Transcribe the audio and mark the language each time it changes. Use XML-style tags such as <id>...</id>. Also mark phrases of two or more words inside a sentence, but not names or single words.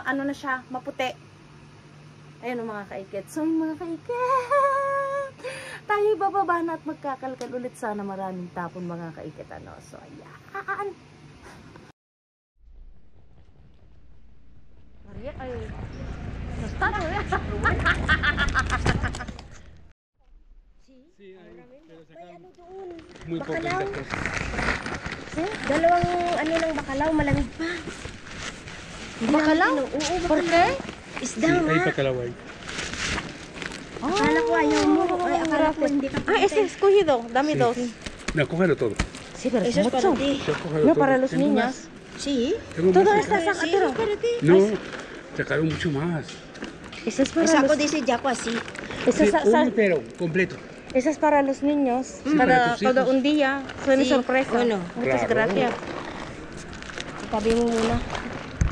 <tl>Na siya? Maputi. Ayan mga kaikit. So yung mga kaikit. Tayo bababa na at magkakalkal ulit. Sana maraming tapon mga kaikit. So ayan. Maria ay. Basta na.</tl> <es>Muy poquitas cosas.</es> <tl>Dalawang ng bacalao, malamig pa.</tl> <es>Bacalao?</es> <tl>Oo,</tl> <es>¿Por qué?</es> <tl>Isda</tl> <es>Sí,</es> <tl>nga.</tl> <es>hay bacalao ahí.</es> <tl>Akala ko ayaw mo. Ay, akala ko hindi ka pwede.</tl> <es>Ese escogido. Dame Sí. dos. No, cógelo todo. Sí, pero Eso es para ti. Yo cógelo No, todo. para los Tengo niños. Sí. más. Tengo Todo más está acá. Sí, sacado. eso es para ti. No, sacaron mucho más. Ese es para Esa ko los... dice Jaco así. Ese Sí, es, un entero, completo. ese es para los niños. Sí, Para para tus todo hijos. un día. Fue mi Sí, sorpresa. bueno. Muchas Claro. gracias.</es> <tl>Tabi mo muna.</tl>